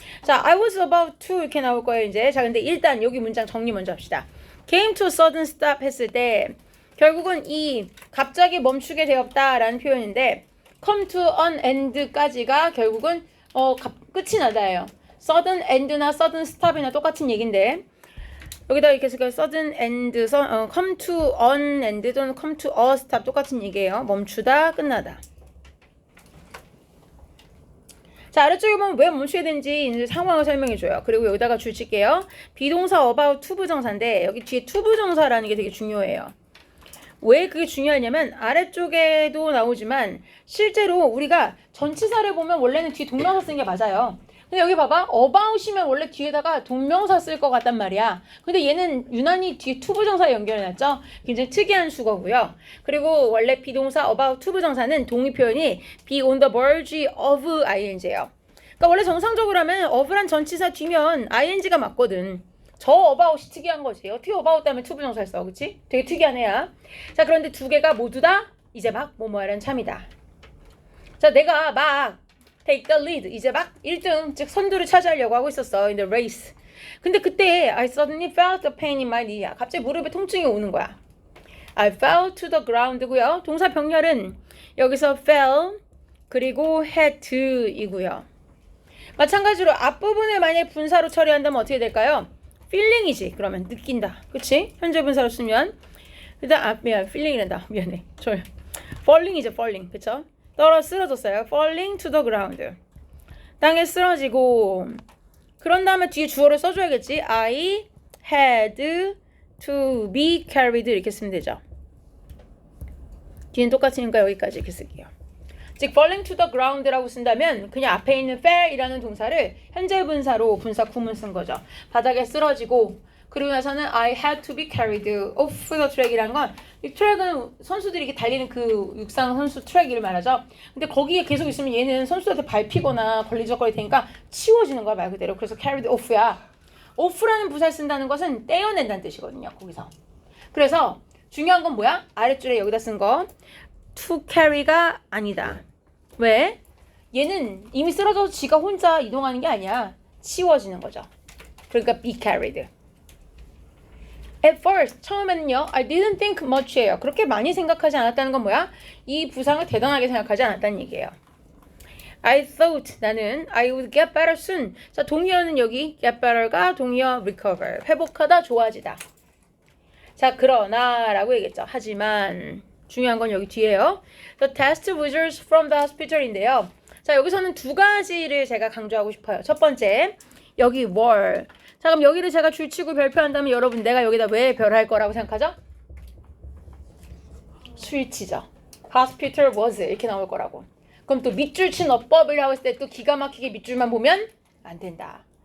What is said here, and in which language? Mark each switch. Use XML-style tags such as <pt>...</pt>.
<ko>자, I was about to 이렇게 나올 거예요. 이제. 자, 근데 일단 여기 문장 정리 먼저 합시다.</ko> <en>came to a sudden stop</en> <ko>했을 때 결국은 이 갑자기 멈추게 되었다라는 표현인데 come to an end까지가 결국은 끝이 나다예요. sudden end나 sudden stop이나 똑같은 얘기인데 여기다 이렇게 해서 sudden end, come to an end 또는 come to a stop 똑같은 얘기예요. 멈추다, 끝나다. 자, 아래쪽에 보면 왜 멈추게 된지 이제 상황을 설명해줘요. 그리고 여기다가 줄 칠게요. 비동사 about to 부정사인데 여기 뒤에 to 부정사라는 게 되게 중요해요. 왜 그게 중요하냐면 아래쪽에도 나오지만 실제로 우리가 전치사를 보면 원래는 뒤에 동명사 쓰는 게 맞아요. 근데 여기 봐봐. about이면 원래 뒤에다가 동명사 쓸 것 같단 말이야. 근데 얘는 유난히 뒤에 to 부정사에 연결해놨죠. 굉장히 특이한 수거고요. 그리고 원래 비동사 about to 부정사는 동의 표현이 be on the verge of ing예요. 그러니까 원래 정상적으로 하면 of란 전치사 뒤면 ing가 맞거든. 저 about이 특이한 거지. 어떻게 about 다음에 to 부정사를 써. 그치? 되게 특이한 애야. 자, 그런데 두 개가 모두 다 이제 막 뭐뭐하라는 참이다. 자, 내가 막</ko> <en>take the lead.</en> <ko>이제 막 1등, 즉 선두를 차지하려고 하고 있었어.</ko> <en>in the race.</en> <ko>근데 그때</ko> <en>I suddenly felt a pain in my knee.</en> <ko>갑자기 무릎에 통증이 오는 거야.</ko> <en>I fell to the ground고요.</en> <ko>동사 병렬은 여기서 fell 그리고 had to이고요. 마찬가지로 앞부분을 만약에 분사로 처리한다면 어떻게 될까요? feeling이지. 그러면 느낀다. 그치? 현재 분사로 쓰면 일단 미안 feeling이란다. 미안해. falling이죠. falling. 그쵸? 쓰러졌어요.</ko> <en>falling to the ground.</en> <ko>땅에 쓰러지고 그런 다음에 뒤에 주어를 써줘야겠지.</ko> <en>I had to be carried</en> <ko>이렇게 쓰면 되죠. 뒤는 똑같으니까 여기까지 이렇게 쓸게요. 즉 falling to the ground라고 쓴다면 그냥 앞에 있는 fell이라는 동사를 현재 분사로 분사 구문 쓴 거죠. 바닥에 쓰러지고 그리고 나서는</ko> <en>I had to be carried off the track</en> <ko>이라는 건 이 트랙은 선수들이 이렇게 달리는 그 육상 선수 트랙을 말하죠. 근데 거기에 계속 있으면 얘는 선수한테 밟히거나 걸리적거릴 테니까 치워지는 거야 말 그대로. 그래서 carried off야. off라는 부사를 쓴다는 것은 떼어낸다는 뜻이거든요. 거기서. 그래서 중요한 건 뭐야? 아랫줄에 여기다 쓴 거 to carry가 아니다. 왜? 얘는 이미 쓰러져서 지가 혼자 이동하는 게 아니야. 치워지는 거죠. 그러니까</ko> <en>be carried. At first,</en> <ko>처음에는요,</ko> <en>I didn't think much예요.</en> <ko>그렇게 많이 생각하지 않았다는 건 뭐야? 이 부상을 대단하게 생각하지 않았다는 얘기예요.</ko> <en>I thought,</en> <ko>나는</ko> <en>I would get better soon.</en> <ko>자, 동의어는 여기 get better가 동의어 recover, 회복하다, 좋아지다. 자, 그러나 라고 얘기했죠. 하지만 중요한 건 여기 뒤에요.</ko> <en>The test results from the hospital인데요.</en> <ko>자, 여기서는 두 가지를 제가 강조하고 싶어요. 첫 번째, 여기 were. 자, 그럼 여기를 제가 줄치고 별표한다면 여러분 내가 여기다 왜 별할 거라고 생각하죠? 수일치죠. hospital was 이렇게 나올 거라고. 그럼 또 밑줄 친 어법을 하고 있을 때 또 기가 막히게 밑줄만 보면 안 된다.</ko>